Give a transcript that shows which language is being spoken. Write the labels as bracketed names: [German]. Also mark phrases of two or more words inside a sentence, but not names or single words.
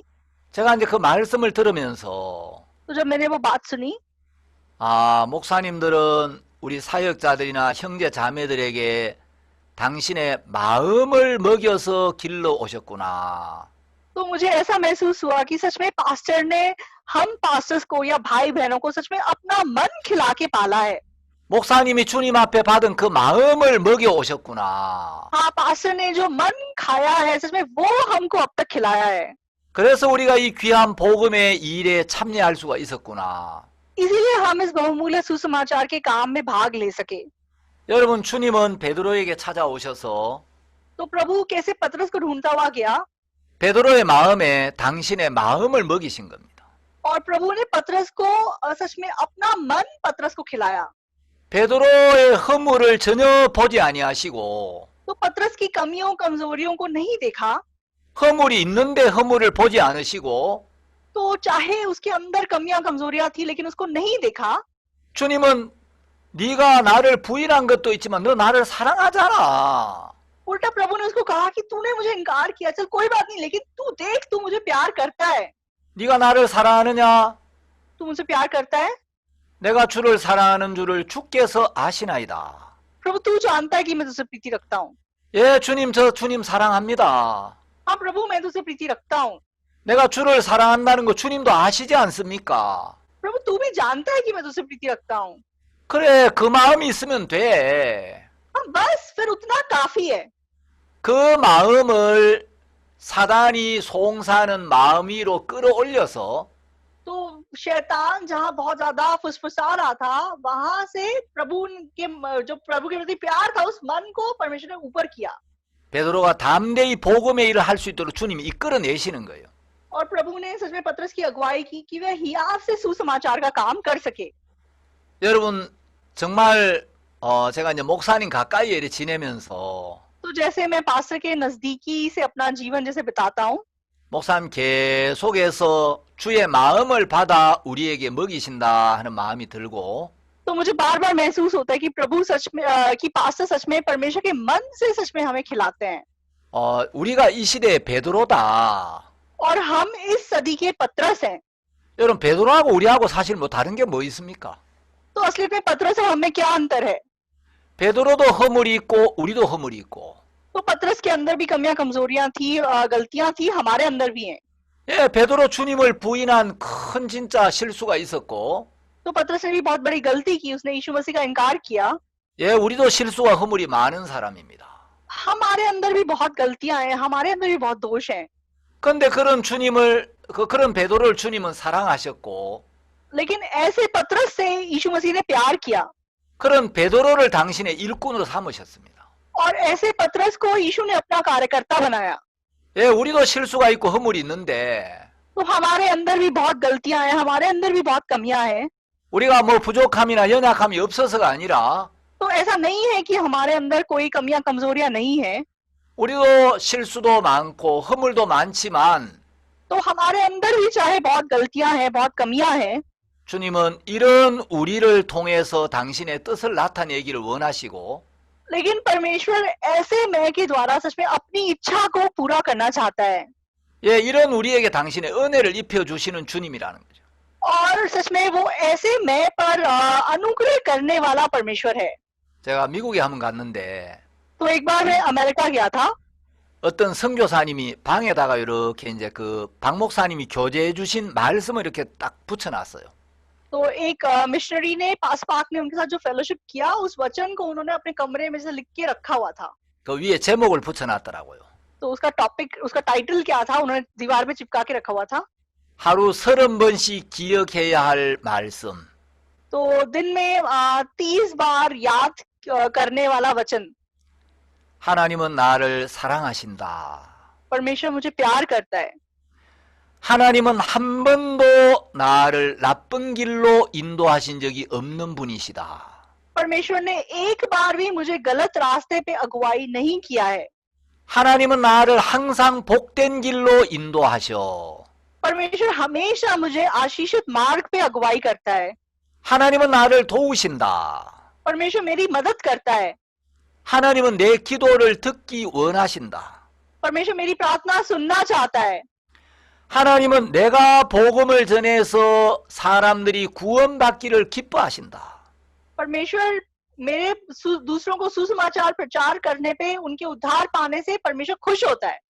[Korean] 제가 이제 그 말씀을 들으면서 [Hindi] तो जब मैंने वो बात सुनी, [Korean] 목사님들은 우리 사역자들이나 형제 자매들에게 당신의 마음을 먹여서 길러 오셨구나. [Hindi] तो मुझे ऐसा महसूस हुआ कि सच में पास्टर ने हम पास्टर्स को या भाई बहनों को सच में अपना मन खिला के पाला है। [Korean] 목사님이 주님 앞에 받은 그 마음을 먹여 오셨구나. [Hindi] हाँ पास्टर ने जो मन खाया है सच में वो हमको अब तक खिलाया है। [Korean] 그래서 우리가 이 귀한 복음의 일에 참여할 수가 있었구나. [Hindi] इसीलिए हम इस बहुमूल्य सुसमाचार के काम में भाग ले सके। [Korean] 여러분 주님은 베드로에게 찾아오셔서 [Hindi] तो प्रभु कैसे पतरस को ढूंढता हुआ गया, [Korean] 베드로의 마음에 당신의 마음을 먹이신 겁니다. [Hindi] और प्रभु ने पतरस को सच में अपना मन पतरस को खिलाया। [Korean] 베드로의 허물을 전혀 보지 아니하시고 [Hindi] तो पतरस की कमियों कमजोरियों को नहीं देखा, [Korean] 허물이 있는데 허물을 보지 않으시고 [Hindi] तो चाहे उसके अंदर कमियां कमजोरियां थी लेकिन उसको नहीं देखा। [Korean] 주님은 네가 나를 부인한 것도 있지만 너 나를 사랑하잖아. [Hindi] उल्टा प्रभु ने उसको कहा कि तूने मुझे इनकार किया, चल कोई बात नहीं, लेकिन तू देख तू मुझे प्यार करता है। [Korean] 네가 나를 사랑하느냐? [Hindi] तू मुझे प्यार करता है। [Korean] 내가 주를 사랑하는 줄을 주께서 아시나이다. [Hindi] प्रभु तू जानता है कि मैं तुझसे प्रीति रखता हूँ। [Korean] 예, 주님 저 주님 사랑합니다. [Hindi] हाँ प्रभु मैं तुझसे प्रीति रखता हूँ। [Korean] 내가 주를 사랑한다는 거 주님도 아시지 않습니까? [Hindi] प्रभु तू भी जानता है कि मैं तुझसे प्रीति रखता हूँ। [Korean] 그래, 그 마음이 있으면 돼. [Hindi] हाँ बस फिर उतना काफी है। [Korean] 그 마음을 사단이 송사하는 마음 위로 끌어올려서 [Hindi] तो शैतान जहाँ बहुत ज्यादा फुसफुसा रहा था वहां से प्रभु के जो प्रभु के प्रति प्यार था उस मन को परमेश्वर ने ऊपर किया, [Korean] 베드로가 담대히 복음의 일을 할 수 있도록 주님이 이끌어내시는 거예요. [Hindi] और प्रभु ने सच में पतरस की अगुवाई की कि वह हियाव से सुसमाचार का काम कर सके। [Korean] 여러분 정말 제가 이제 목사님 가까이에 이렇게 지내면서 [Hindi] तो जैसे मैं पास्टर के नजदीकी से अपना जीवन जैसे बिताता हूँ, [Korean] 목사님 계속해서 주의 마음을 받아 우리에게 먹이신다 하는 마음이 들고 [Hindi] तो मुझे बार बार महसूस होता है कि प्रभु सच में कि पास्टर सच में परमेश्वर के मन से सच में हमें खिलाते हैं। [Korean] 우리가 이 시대의 베드로다. [Hindi] और हम इस सदी के पतरस हैं। [Korean] 여러분 베드로하고 우리하고 사실 뭐 다른 게 뭐 있습니까? [Hindi] तो असलियत में पतरस और हमें क्या अंतर है? [Korean] 베드로도 허물이 있고 우리도 허물이 있고. [Hindi] तो पतरस के अंदर भी कमियां कमजोरियां थी, गलतियां थी, हमारे अंदर भी हैं। [Korean] 예, 베드로 주님을 부인한 큰 진짜 실수가 있었고 [Hindi] तो पतरस ने भी बहुत बड़ी गलती की, उसने यीशु मसीह का इनकार किया। [Korean] 예, 우리도 실수와 허물이 많은 사람입니다. [Hindi] हमारे अंदर भी बहुत गलतियां हैं, हमारे अंदर भी बहुत दोष हैं। [Korean] 근데 그런 주님을 그런 베드로를 주님은 사랑하셨고 [Hindi] लेकिन ऐसे पतरस से यीशु मसीह ने प्यार किया [Korean] 그런 베드로를 당신의 일꾼으로 삼으셨습니다. [Hindi] और ऐसे पतरस को यीशु ने अपना कार्यकर्ता बनाया। [Korean] 예, 우리도 실수가 있고 허물이 있는데 [Hindi] तो हमारे अंदर भी बहुत गलतियां हैं, हमारे अंदर भी बहुत कमियां हैं। [Korean] 우리가 뭐 부족함이나 연약함이 없어서가 아니라 [Hindi] तो ऐसा नहीं है कि हमारे अंदर कोई कमियां कमजोरियां नहीं है। [Korean] 우리도 실수도 많고 허물도 많지만 [Hindi] तो हमारे अंदर भी चाहे बहुत गलतियां हैं, बहुत कमियां हैं, [Korean] 주님은 이런 우리를 통해서 당신의 뜻을 나타내기를 원하시고 [Hindi] लेकिन परमेश्वर ऐसे मैं के द्वारा सच में अपनी इच्छा को पूरा करना चाहता है। [Korean] 예, 이런 우리에게 당신의 은혜를 입혀주시는 주님이라는 거죠. [Hindi] और सच में वो ऐसे मैं पर अनुग्रह करने वाला परमेश्वर है। [Korean] 제가 미국에 한번 갔는데 [Hindi] तो एक बार मैं अमेरिका गया था, [Korean] 어떤 선교사님이 방에다가 이렇게 이제 그 박 목사님이 교제해 주신 말씀을 이렇게 딱 붙여놨어요. [Hindi] तो एक मिशनरी ने पास पाक ने उनके साथ जो फेलोशिप किया उस वचन को उन्होंने अपने कमरे में से लिख के रखा हुआ था। [Korean] 그 위에 제목을 붙여놨더라고요. [Hindi] तो उसका टॉपिक, उसका टाइटल क्या था, उन्होंने दीवार पे चिपका के रखा हुआ था। [Korean] 하루 30번씩 기억해야 할 말씀. [Hindi] तो दिन में 30 बार याद करने वाला वचन। [Korean] 하나님은 나를 사랑하신다. [Hindi] परमेश्वर मुझे प्यार करता है। [Korean] 하나님은 한 번도 나를 나쁜 길로 인도하신 적이 없는 분이시다. [Hindi] परमेश्वर ने एक बार भी मुझे गलत रास्ते पे अगुवाई नहीं किया है। [Korean] 하나님은 나를 항상 복된 길로 인도하셔. [Hindi] परमेश्वर हमेशा मुझे आशीषित मार्ग पे अगुवाई करता है। [Korean] 하나님은 나를 도우신다. [Hindi] परमेश्वर मेरी मदद करता है। [Korean] 하나님은 내 기도를 듣기 원하신다. [Hindi] परमेश्वर मेरी प्रार्थना सुनना चाहता है। [Korean] 하나님은 내가 복음을 전해서 사람들이 구원받기를 기뻐하신다. [Hindi] परमेश्वर मेरे दूसरों को सुसमाचार प्रचार करने पे उनके उद्धार पाने से परमेश्वर खुश होता है।